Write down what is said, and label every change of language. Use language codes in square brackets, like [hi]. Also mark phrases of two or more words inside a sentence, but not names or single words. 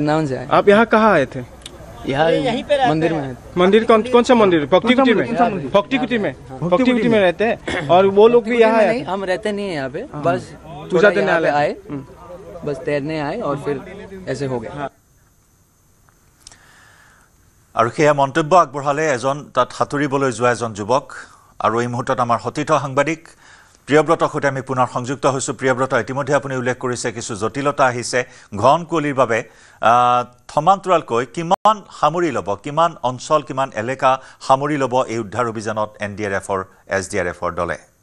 [hi] वृंदावन से आए आप यहाँ कहाँ आए थे यहाँ मंदिर में मंदिर कौन सा मंदिर भक्तिकुटी में रहते हैं और वो लोग भी यहाँ आए हम रहते नहीं है यहाँ पे बस पूजा देने आए बस तैरने आए और फिर ऐसे हो गए [as] আৰু সেয়া মন্তব্য আগবঢ়ালে এজন তাত সাঁতুৰিবলৈ যোৱা এজন যুৱক আৰু এই মুহূৰ্তত আমাৰ সতীৰ্থ সাংবাদিক প্ৰিয়ব্ৰতৰ সৈতে আমি পুনৰ সংযুক্ত হৈছোঁ প্ৰিয়ব্ৰত ইতিমধ্যে আপুনি উল্লেখ কৰিছে কিছু জটিলতা আহিছে ঘন কুঁৱলীৰ বাবে সমান্তৰালকৈ কিমান সামৰি ল'ব কিমান অঞ্চল কিমান এলেকা সামৰি ল'ব এই উদ্ধাৰ অভিযানত NDRFৰ SDRFৰ দলে